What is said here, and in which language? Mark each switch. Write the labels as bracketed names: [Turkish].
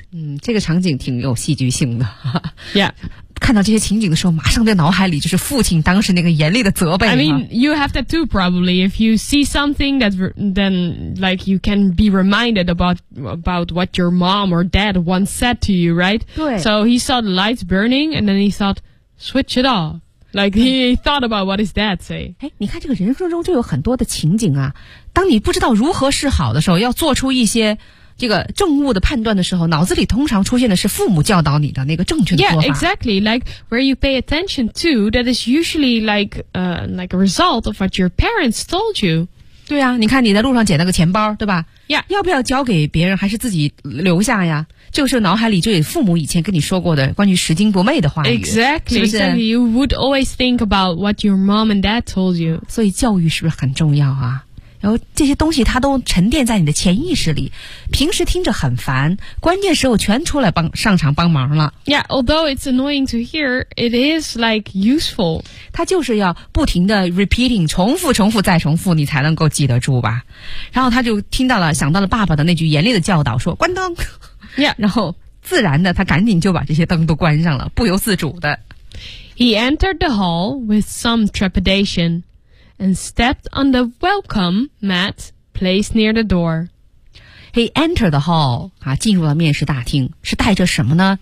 [Chinese] 嗯，这个场景挺有戏剧性的。 [English] Yeah. [Chinese] 看到这些情景的时候，马上在脑海里就是父亲当时那个严厉的责备。 [English] I mean, you have that too probably. If you see something that, then like you can be reminded about what your mom or dad once said to you, right? [Chinese] 对。 [English] So he saw the lights burning and then he thought, switch it off. Like he thought about what his dad say. [Chinese] 你看这个人生中就有很多的情景啊，当你不知道如何是好的时候，要做出一些这个正误的判断的时候，脑子里通常出现的是父母教导你的那个正确的做法。 [English] Yeah, exactly. Like where you pay attention to, that is usually like a result of what your parents told you. [Chinese] 对啊，你看你在路上捡那个钱包，对吧 [English] ？Yeah. [Chinese] 要不要交给别人，还是自己留下呀？这个时候脑海里就有父母以前跟你说过的关于拾金不昧的话语。 [English] Exactly. [Chinese] 是不是 [English] ？You would always think about what your mom and dad told you. [Chinese] 所以教育是不是很重要啊？然后这些东西它都沉淀在你的潜意识里，平时听着很烦，关键时候全出来帮上场帮忙了。 [English] Yeah, although it's annoying to hear, it is like useful. [Chinese] 它就是要不停的 repeating, 重复重复再重复，你才能够记得住吧。然后他就听到了，想到了爸爸的那句严厉的教导，说关灯。 [English] Yeah. [Chinese] 然后自然的他赶紧就把这些灯都关上了，不由自主的。 [English] He entered the hall with some trepidation. And stepped on the welcome mat placed near the door. He entered the hall. [Chinese] 啊，进入了面试大厅，是带着什么呢？